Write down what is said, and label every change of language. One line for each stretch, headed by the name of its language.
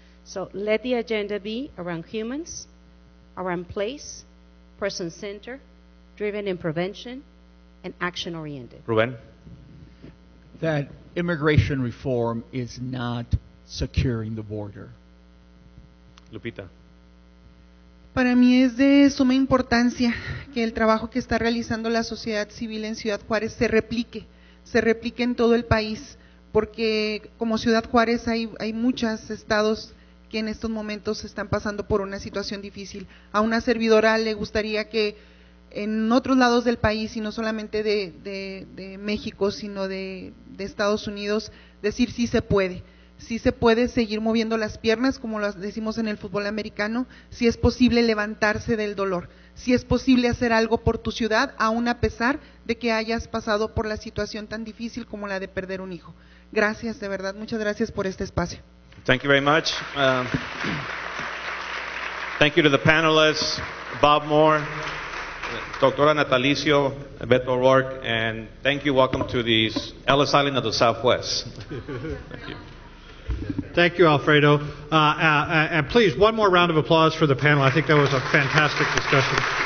English: So let the agenda be around humans, around place, person-centered, driven in prevention, and action-oriented. Ruben? That immigration reform is not securing the border. Lupita?
Spanish: Para mí es de suma importancia que el trabajo que está realizando la sociedad civil en Ciudad Juárez se replique en todo el país, porque como Ciudad Juárez hay muchos estados que en estos momentos están pasando por una situación difícil. A una servidora le gustaría que en otros lados del país, y no solamente de México, sino de Estados Unidos, decir sí se puede seguir moviendo las piernas, como lo decimos en el fútbol americano, si es posible levantarse del dolor, si es posible hacer algo por tu ciudad, aún a pesar de que hayas pasado por la situación tan difícil como la de perder un hijo. Gracias, de verdad, muchas gracias por este espacio.
English: Thank you very much. Thank you to the panelists, Bob Moore, Doctora Natalicio, Beto O'Rourke, and thank you. Welcome to the Ellis Island of the Southwest. Thank you. Thank you, Alfredo. And please, one more round of applause for the panel. I think that was a fantastic discussion.